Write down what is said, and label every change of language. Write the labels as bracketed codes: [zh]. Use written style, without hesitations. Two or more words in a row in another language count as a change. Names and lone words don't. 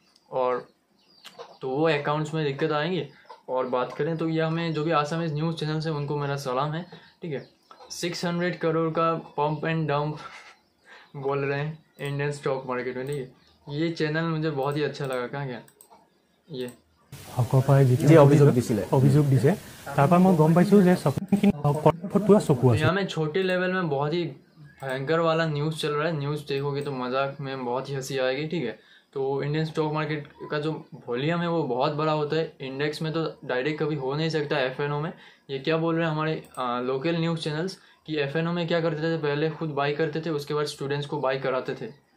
[hi] और तो वो अकाउंट्स में दिक्कत आएंगी। और बात करें तो ये हमें जो भी [en] Assamese news channels [hi] हैं उनको मेरा सलाम है, ठीक है। 600 करोड़ का [en] pump and dump [hi] बोल रहे हैं [en] Indian stock market [hi] में, ठीक है। ये चैनल मुझे बहुत ही अच्छा लगा। कहाँ गया ये [as] অভিযোগ দিছে তাৰ পৰা মই গম পাইছোঁ যে পুৰা চকু আছে। [hi] यहाँ में छोटे लेवल में बहुत ही भयंकर वाला न्यूज़ चल रहा है। न्यूज़ देखोगे तो मजाक में बहुत ही हंसी आएगी, ठीक है। तो [en] Indian stock market [hi] का जो वॉल्यूम है वो बहुत बड़ा होता है। इंडेक्स में तो डायरेक्ट कभी हो नहीं सकता, एफएनओ में। ये क्या बोल रहे हैं हमारे [en] local news channels [hi] कि एफएनओ में क्या करते थे, पहले खुद बाई करते थे, उसके बाद स्टूडेंट्स को बाई कराते थे।